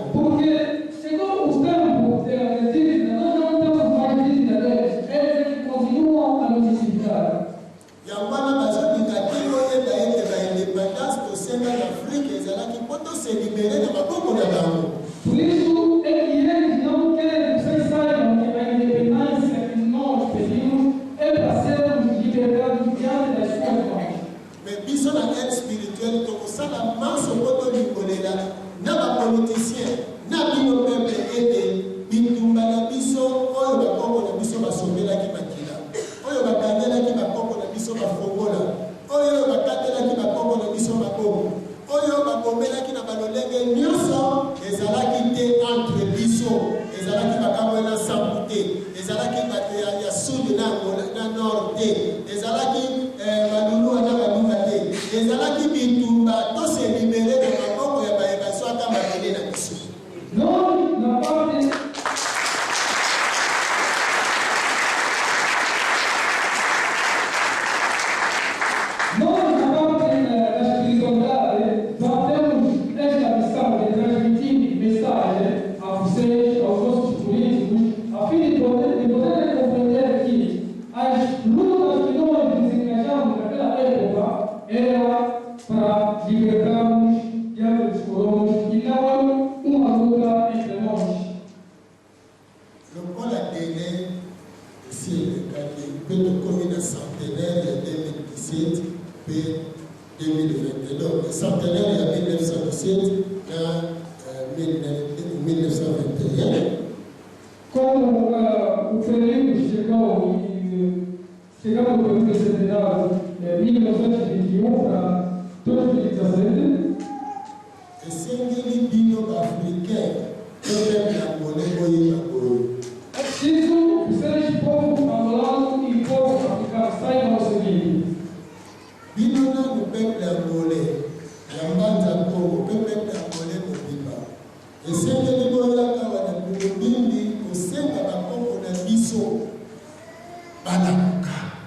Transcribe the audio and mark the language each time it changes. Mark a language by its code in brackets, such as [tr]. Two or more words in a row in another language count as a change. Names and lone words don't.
[pt] Porque chegou o tempo de dívida, nós não temos mais dívida deles, eles continuam a nos endividar. [ln] Yango wana bazolinga te oyeba ete baindépendance tosenga na Afrique ezalaki mpo toselibere na maboko na bango. [pt] Por isso é que eles não querem que vocês saibam que a independência que nós pedimos é para sermos libertados diante das suas mãos. [ln] Me biso na [fr] aide spirituelle [ln] tokosala manso mpo tolimbolela na bapoliticien na bino peuple ete bitumba na biso oyo bakoko na biso basombelaki makila oyo bakangelaki bakoko na biso bafongola oyo bakatelaki bakoko na biso maboko oyo bakomelaki na balolenge nyonso ezalaki te entre biso ezalaki makambo na sambu te ezalaki bato ya sud na Angola na nord te ezalaki balulu na balunga te ezalaki bitumba toselibere na maboko ya bayebaso ata mabele na biso. [pt] Nós, na parte da espiritualidade, nós temos esta missão de transmitir mensagem a vocês, aos nossos políticos, a fim de poderem compreender que as lutas que nós desengajamos naquela época era para libertarmos diante dos colonos e não uma luta entre nós. [ln] Lokola délai esi elekaki mpe tokomi na centenaire ya 2017 mpe 2020 donc centenaire ya 1917 na 1921. [pt] Como o período chegamos ao período centenário de 1921 para 2017, [ln] esengeli bino baafricain to [fr] peuple angolais [ln] boyeba boye [pt] é preciso vocês, povo angolano e povo africano, saibam o seguinte: [ln] bino nanu [fr] peuple angolais [ln] ya mbanza Congo mpe [fr] peuple angolais [ln] mobimba esengeli boyaka wana lobimbi kosenga bakoko na biso balamuka.